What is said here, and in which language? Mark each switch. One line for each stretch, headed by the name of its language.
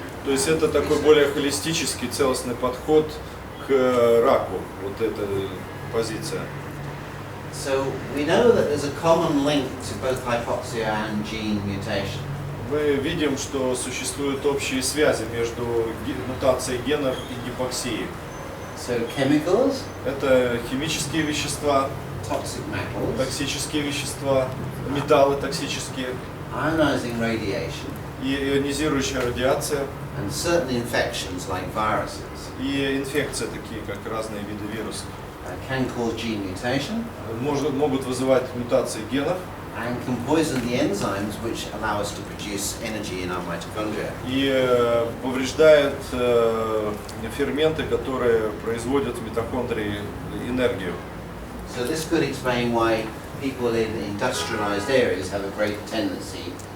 Russian: То есть это такой более холистический, целостный подход к раку, вот эта позиция.
English: So we know that there's a common link to both hypoxia and gene mutation.
Russian: Мы видим, что существуют общие связи между мутацией генов и гипоксией.
English: So chemicals,
Russian: Это химические вещества,
English: toxic metals,
Russian: токсические вещества, металлы токсические,
English: ionizing radiation,
Russian: и ионизирующая радиация,
English: and certain infections like viruses
Russian: и инфекции, такие как разные виды вирусов,
English: can cause gene mutation
Russian: могут вызывать мутации генов
English: and can poison the enzymes which allow us to produce energy in our mitochondria.
Russian: и повреждают ферменты, которые производят в митохондрии энергию.
English: So this could explain why people in industrialized areas have a great tendency